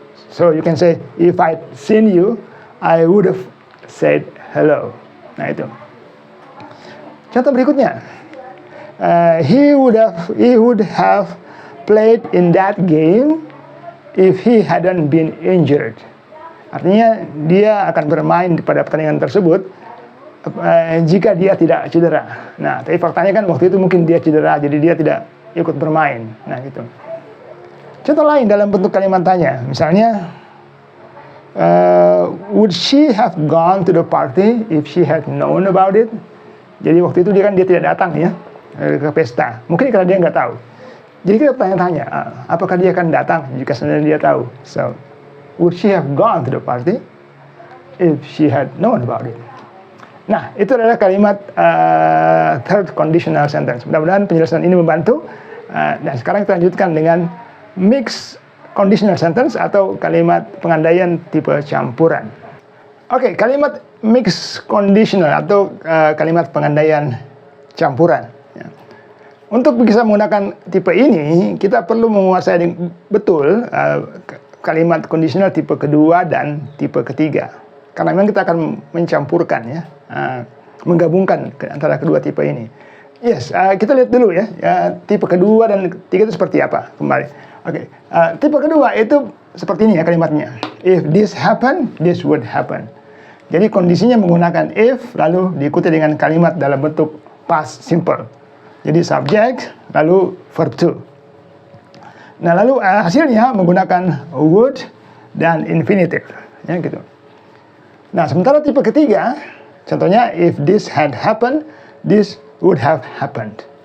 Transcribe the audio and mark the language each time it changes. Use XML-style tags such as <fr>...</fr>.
<en>So you can say if I'd seen you, I would have said hello.</en> <id>Nah, itu. Contoh berikutnya.</id> <en>He would have played in that game if he hadn't been injured.</en> <id>Artinya dia akan bermain pada pertandingan tersebut jika dia tidak cedera. Nah, tapi faktanya kan waktu itu mungkin dia cedera, jadi dia tidak ikut bermain. Nah, gitu. Contoh lain dalam bentuk kalimat tanya, misalnya,</id> <en>would she have gone to the party if she had known about it?</en> <id>Jadi waktu itu dia tidak datang, ya, ke pesta. Mungkin karena dia nggak tahu. Jadi kita tanya-tanya, apakah dia akan datang jika sebenarnya dia tahu?</id> <en>So, would she have gone to the party if she had known about it?</en> <id>Nah, itu adalah kalimat third conditional sentence. Mudah-mudahan penjelasan ini membantu. Dan sekarang kita lanjutkan dengan mixed conditional sentence atau kalimat pengandaian tipe campuran. Oke, kalimat mixed conditional atau kalimat pengandaian campuran. Ya. Untuk bisa menggunakan tipe ini, kita perlu menguasai betul kalimat conditional tipe kedua dan tipe ketiga. Karena memang kita akan mencampurkan, ya, menggabungkan antara kedua tipe ini. Yes, kita lihat dulu ya, tipe kedua dan ketiga itu seperti apa kembali. Oke, tipe kedua itu seperti ini ya kalimatnya.</id> <en>If this happen, this would happen.</en> <id>Jadi kondisinya menggunakan if lalu diikuti dengan kalimat dalam bentuk past simple. Jadi subject lalu verb to. Nah lalu hasilnya menggunakan would dan infinitive, ya gitu. Nah sementara tipe ketiga, contohnya</id> <en>if this had happened, this would have happened.</en>